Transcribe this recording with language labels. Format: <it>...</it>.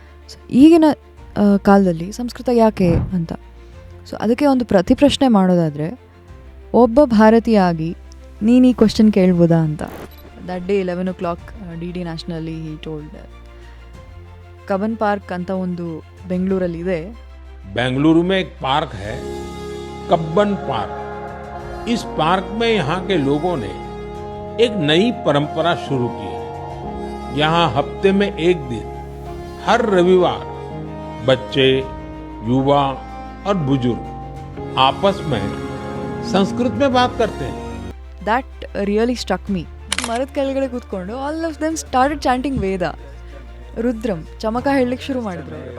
<kn>So ಈಗಿನ ಕಾಲದಲ್ಲಿ ಸಂಸ್ಕೃತ ಯಾಕೆ ಅಂತ. ಸೊ ಅದಕ್ಕೆ ಒಂದು ಪ್ರಶ್ನೆ ಮಾಡೋದಾದರೆ, ಒಬ್ಬ ಭಾರತೀಯಾಗಿ ನೀನು ಈ ಕ್ವಶನ್ ಕೇಳ್ಬೋದಾ ಅಂತ.</kn> <en>That day 11 o'clock DD ನ್ಯಾಷನಲ್ಲಿ he told.</en> <kn>Cubbon park ಅಂತ ಒಂದು ಬೆಂಗಳೂರಲ್ಲಿ ಇದೆ.</kn> <hi>बेंगलुरु में एक पार्क है कब्बन पार्क. इस पार्क में यहाँ के लोगों ने एक नई परंपरा शुरू की है. यहाँ हफ्ते में एक दिन हर रविवार बच्चे, युवा और बुजुर्ग आपस में संस्कृत में बात करते हैं.</hi> <en>That really struck me.</en> <kn>ಮರದ ಕೆಳಗಡೆ ಕೂತ್ಕೊಂಡು</kn> <en>all of them started chanting</en> <kn>ವೇದ, ರುದ್ರಂ, ಚಮಕ ಹೇಳಲಿಕ್ಕೆ ಶುರು ಮಾಡಿದ್ರು.</kn>